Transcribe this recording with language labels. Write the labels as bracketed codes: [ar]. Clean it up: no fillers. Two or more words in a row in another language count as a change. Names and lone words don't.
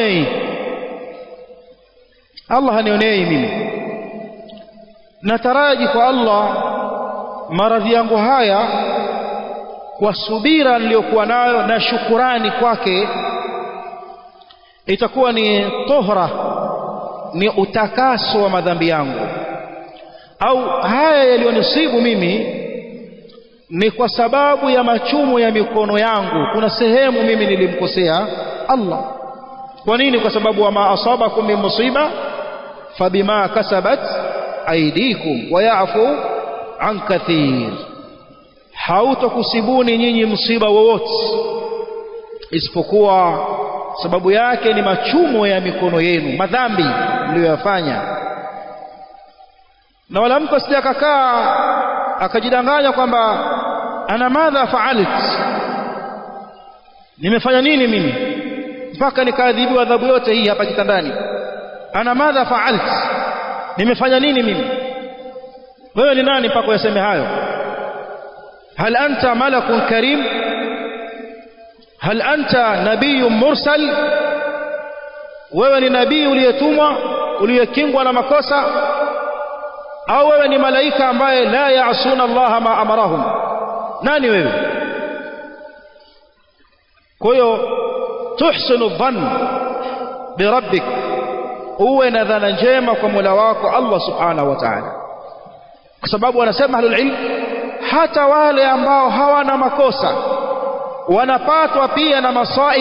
[sw] hanionei mimi, nataraji kwa Allah maradhi yangu haya kwa subira niliyokuwa nayo na shukurani kwake itakuwa ni tohra, ni utakaso wa madhambi yangu. Au haya yaliyonisibu mimi ni kwa sababu ya machumo ya mikono yangu, kuna sehemu mimi nilimkosea Allah. Kwa nini? Kwa sababu [ar] وما أصابكم من مصيبة فبما كسبت أيديكم ويعفو عن كثير, [sw] hautakusibuni nyinyi msiba wowote isipokuwa sababu yake ni machumo ya mikono yenu, madhambi mliyoyafanya. Na wala mtu asije akakaa akajidanganya kwamba [ar] أنا ماذا فعلت, [sw] nimefanya nini mimi mpaka nikaadhibiwa adhabu yote hii hapa kitandani. [ar] أنا ماذا فعلت, [sw] nimefanya nini mimi? Wewe ni nani mpaka useme hayo? [ar] هل أنت ملك كريم? هل أنت نبي مرسل? [sw] Wewe ni nabii uliyetumwa, uliyekingwa na makosa? Au wewe ni malaika ambaye [ar] لا يعصون الله ما أمرهم? [sw] Nani wewe? Kwa hiyo [ar] تحسن ظن بربك, [sw] uwe na dhana njema kwa Mola wako Allah [ar] سبحانه وتعالى, [sw] kwa sababu wanasema [ar] أهل العلم, [sw] hata wale ambao hawana makosa wanapatwa pia na masaib.